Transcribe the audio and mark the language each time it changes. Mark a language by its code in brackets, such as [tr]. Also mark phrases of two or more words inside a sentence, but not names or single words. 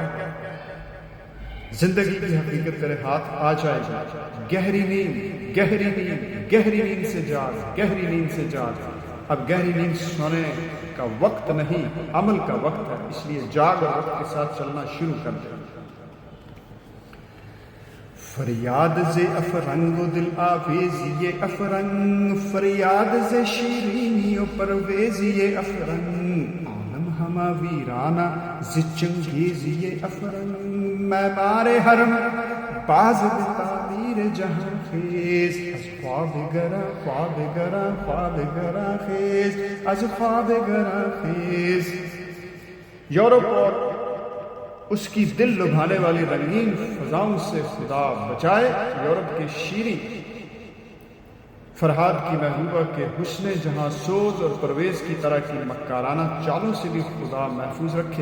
[ur] زندگی کی حقیقت تیرے ہاتھ آ جائے گی. گہری نیند، گہری نیند، گہری نیند سے جاگ، گہری نیند سے جاگ. اب گہری نیند سونے کا وقت نہیں، عمل کا وقت ہے. اس لیے جاگ اور وقت کے ساتھ چلنا شروع کر دے. [fa] فریاد ز افرنگ و دل آویزی افرنگ، فریاد ز شیرینی و پرویزی افرنگ، عالم ہما ویرانہ ز چنگیزی افرنگ. معمار حرم باز تعمیر جہاں خیز، از خواب گرا خواب گرا خواب گرا خیز، از خواب گرا خیز. [ur] یورپ اور اس کی دل لبھانے والی رنگین فضاؤں سے خدا بچائے. یورپ کے شیریں فرہاد کی محبوبہ کے حسن جہاں سوز اور پرویز کی طرح کی مکارانہ چالوں سے بھی خدا محفوظ رکھے.